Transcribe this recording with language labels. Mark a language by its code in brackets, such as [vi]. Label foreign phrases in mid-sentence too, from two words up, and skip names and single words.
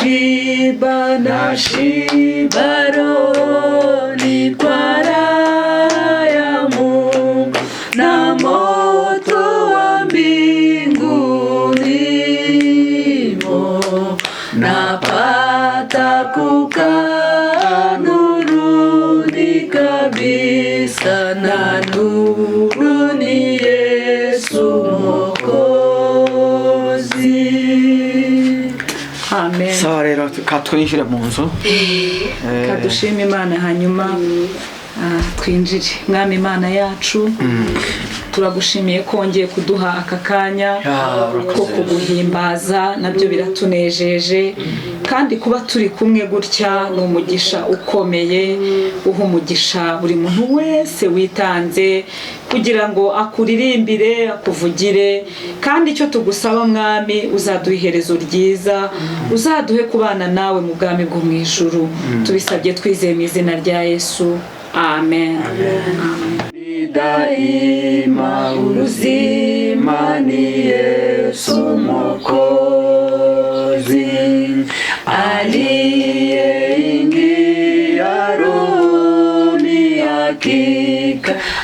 [sw] Nashiba rohoni kwa raha ya Mungu na moto wa mbinguni mo, napata kukaa nuruni kabisa, na nuru ni Yesu Mwokozi. Amen. [rw] Sawa rero katwinjire mu nzu. Kadushima Imana hanyuma twinjire. Mwami Imana yacu, turagushimiye ko wongeye kuduha aka kanya ko kuguhimbaza, nabyo biratunejeje, kandi kuba turi kumwe gutya ni umugisha ukomeye. Uha umugisha buri muntu wese witanze kugira ngo akuririmbire, akuvugire, kandi icyo tugusaba Mwami, uzaduha iherezo ryiza, uzaduhe kubana nawe mu bwami bwo mu ijuru. Tubisabye twizeye mu izina rya Yesu. Amen. [sw] Daima uzima ni Yesu Mwokozi, aliyeingia rohoni hakika,